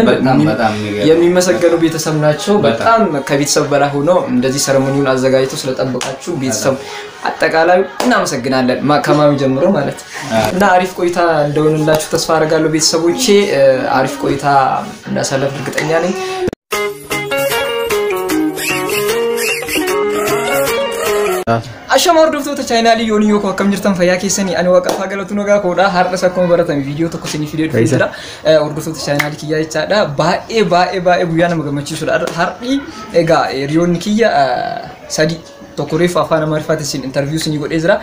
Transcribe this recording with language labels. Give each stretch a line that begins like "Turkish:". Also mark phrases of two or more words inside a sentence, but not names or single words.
Amharic: የሚመሰገኑ ቤተሰብ ናቸው። በጣም ከቤተሰብ በላይ ሆኖ እንደዚህ ሰረሞኒውን አዘጋጅተው ስለጠበቃችሁ ቤተሰብ አጠቃላይ እናመሰግናለን። ከማሚ ጀምሮ ማለት እና አሪፍ ቆይታ እንደሆነላችሁ ተስፋ አደርጋለሁ። ቤተሰቦቼ አሪፍ ቆይታ እናሳለፍ እርግጠኛ ነኝ።
Oromo: Ashama hordoftoota chaayinaalii yoonii yoo akkam jirtan fayyaa keessanii ani waaqaaf galatu nagaa koodha. Har'as akkuma baratan viidiyoo tokko isinii fidee dhufeera. Hordoftoota chaayinaalii kiyyaa jechaadha. Baay'ee guyyaa nama gammachiisudha. Har'i egaa hiriyoonni kiyya sadii tokko reefa afaan Amaariffaatiin interview isinii godhee jira.